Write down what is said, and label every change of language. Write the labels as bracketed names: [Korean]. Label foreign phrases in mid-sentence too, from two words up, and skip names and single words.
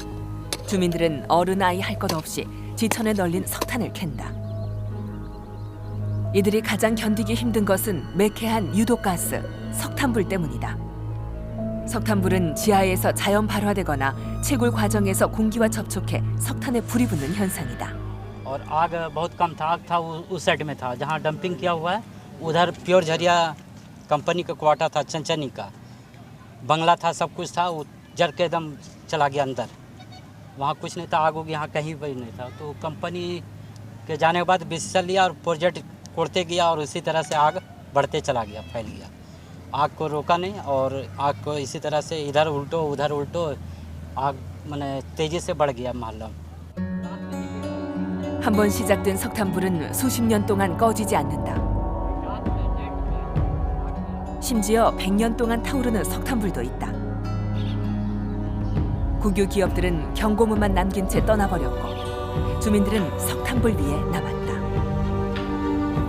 [Korean] 주민들은 어른 아이 할 것 없이 지천에 널린 석탄을 캔다. 이들이 가장 견디기 힘든 것은 매캐한 유독가스, 석탄불 때문이다. 석탄불은 지하에서 자연 발화되거나 채굴 과정에서 공기와 접촉해 석탄에 불이 붙는 현상이다. [Hindi] और आग बहुत कम था, आग था उस साइड में था जहाँ डंपिंग किया हुआ है। उधर प्योर झरिया कंपनी का क्वार्टर था, चंचनी का बंगला था, सब कुछ था, वो जल के एकदम चला गया अंदर। वहाँ कुछ नहीं था, आग उग यहाँ कहीं भी नहीं था। तो कंपनी के जाने के बाद डिसीजन लिया और प्रोजेक्ट कोड़ते गया और इसी तरह से आग बढ़ते चला गया, फैल गया। आग को रोका नहीं और आग को इसी तरह से इधर उल्टो उधर उल्टो आग माने तेज़ी से बढ़ गया मोहल्ला। [Korean] 한 번 시작된 석탄불은 수십 년 동안 꺼지지 않는다. 심지어 100년 동안 타오르는 석탄불도 있다. 국유 기업들은 경고문만 남긴 채 떠나버렸고 주민들은 석탄불 위에 남았다.